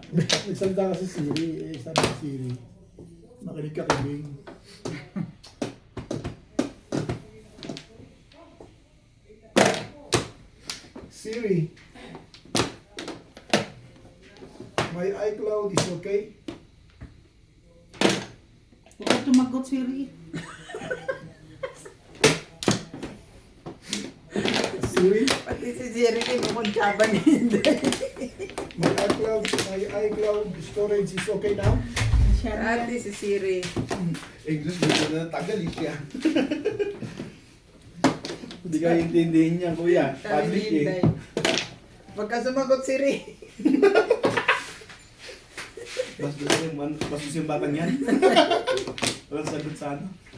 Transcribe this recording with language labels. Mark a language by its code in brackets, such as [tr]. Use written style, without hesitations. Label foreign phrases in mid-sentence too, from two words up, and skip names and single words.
[tl] Nagsalita ka sa Siri. Sabi sa Siri. Makinig ka kay Bing. Siri. [en] My iCloud is okay? [tl] Huwag ka tumagot, Siri. Siri. Pati si Siri, kinukuntsaba ni Inday. [en] My iCloud storage is okay now? [tl] Pati si Siri. English dito na Tagalog yan. Hindi ka intindihin niya, kuya. Sabi ni Public Inday. eh. Huwag ka sumagot, Siri. Bastos yung batang yan. Walang sagot sa ano.